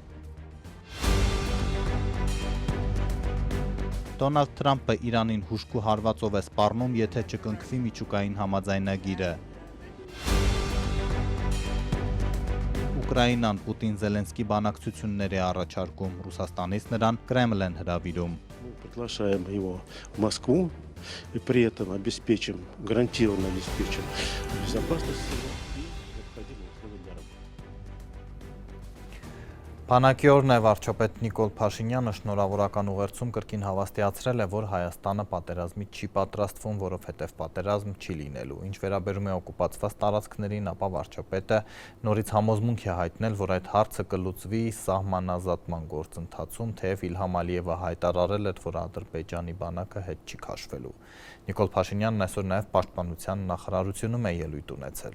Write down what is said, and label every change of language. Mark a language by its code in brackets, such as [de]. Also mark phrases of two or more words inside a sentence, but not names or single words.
[hy] Դոնալդ Թրամփը Իրանին հուժկու հարվածով է սպառնում, եթե չկնքվի միջուկային համաձայնագիրը։ Ուկրաինան Պուտին-Զելենսկի բանակցություններ է առաջարկում, Ռուսաստանից նրան Կրեմլ են հրավիրում։ [ru] Приглашаем его в Москву и при этом обеспечим, гарантированно обеспечим безопасность его и необходимые условия для работы. [hy] Բանակի օրն է վարչապետ Նիկոլ Փաշինյանը շնորհավորական ուղերձում կրկին հավաստիացրել է, որ Հայաստանը պատերազմի չի պատրաստվում, որովհետև պատերազմ չի լինելու։ Ինչ վերաբերում է օկուպացված տարածքներին, ապա վարչապետը նորից համոզմունք է հայտնել, որ այդ հարցը կլուծվի սահմանազատման գործընթացում, թեև Իլհամ Ալիևը հայտարարել էր, որ Ադրբեջանի բանակը հետ չի քաշվելու։ Նիկոլ Փաշինյանն այսօր նաև պաշտպանության նախարարությունում է ելույթ ունեցել։